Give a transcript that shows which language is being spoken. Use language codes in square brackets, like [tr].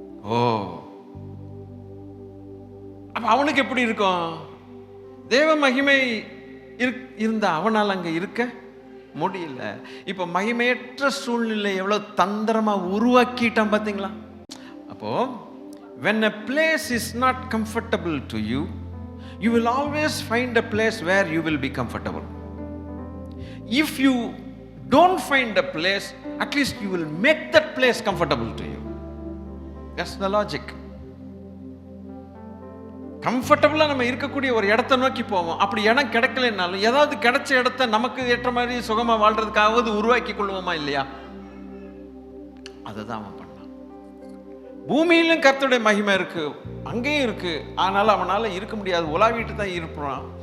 [ta] ஓ, அப்ப அவனுக்கு எப்படி இருக்கும்? தேவ மகிமை இருந்த அவனால் அங்க இருக்க முடியல. இப்ப மகிமையற்ற சூழ்நிலை எவ்வளவு தந்திரமா உருவாக்கிட்டான் பாத்தீங்களா? [en] அப்போ when a place is not comfortable to you, you will always find a place where you will be comfortable. If you don't find a place, at least you will make that place comfortable to you. That's the logic. [ta] கம்ஃபர்டபுளா நம்ம இருக்கக்கூடிய ஒரு இடத்தை நோக்கி போவோம். அப்படி இடம் கிடைக்கலனாலும் ஏதாவது கிடைச்ச இடத்த நமக்கு ஏற்ற மாதிரி சுகமா வாழ்றதுக்காவது உருவாக்கி கொள்வோமா இல்லையா? அதை தான் அவன் பண்ணான். பூமியிலும் கர்த்தருடைய மகிமை இருக்கு, அங்கேயும் இருக்கு. ஆனாலும் அவனால இருக்க முடியாது, உலாவிட்டு தான் இருப்பான்.